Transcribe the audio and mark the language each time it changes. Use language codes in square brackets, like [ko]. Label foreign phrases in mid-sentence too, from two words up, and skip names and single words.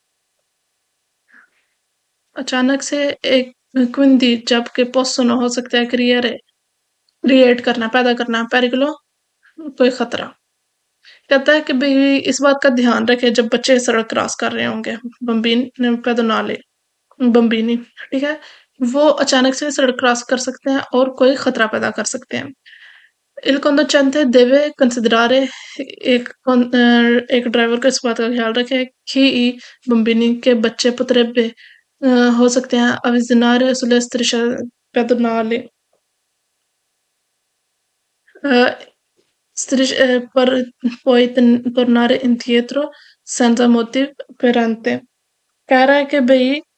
[hi] अचानक से एक quindi जब के possono हो सकता है क्रिएट करना पैदा करना पेरिकुलो कोई खतरा कहता है कि भाई इस बात का ध्यान रखे जब बच्चे सड़क क्रॉस कर रहे होंगे [it] bambin pedonale [hi] बम्बीनी ठीक है वो अचानक से सड़क क्रॉस कर सकते हैं और कोई खतरा पैदा कर सकते हैं [it] Il conducente deve considerare [hi] एक ड्राइवर को इस बात का ख्याल रखे कि [it] i bambini [hi] के बच्चे potrebbe हो सकते हैं [it] avvicinare sulle strisce pedonali per poi tornare indietro senza motivo apparente [hi] कह रहा है कि भाई